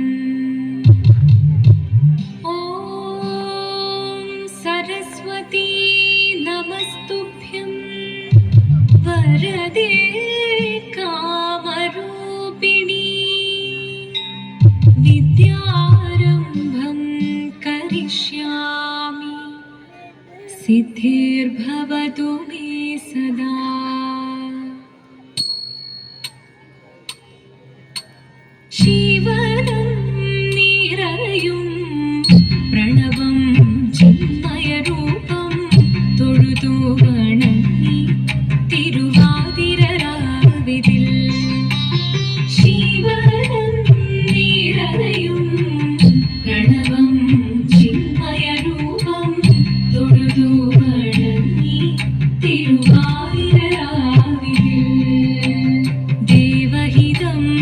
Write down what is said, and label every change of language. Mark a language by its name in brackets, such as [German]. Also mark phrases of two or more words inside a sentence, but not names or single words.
[Sanskrit] ॐ सरस्वती नमस्तुभ्यं वरदे कामरूपिणी विद्यारम्भं करिष्यामि सिद्धिर्भवतु मे सदा। [Malayalam] ശിവദം നിരയും പ്രണവം ചിന്മയരൂപം തൊഴുതു വണങ്ങി തിരുവാതിരരാവിതിൽ ശിവദം നിരയും പ്രണവം ചിന്മയരൂപം തൊഴുതു വണങ്ങി തിരുവാതിരരാവിതിൽ ദേവഹിതം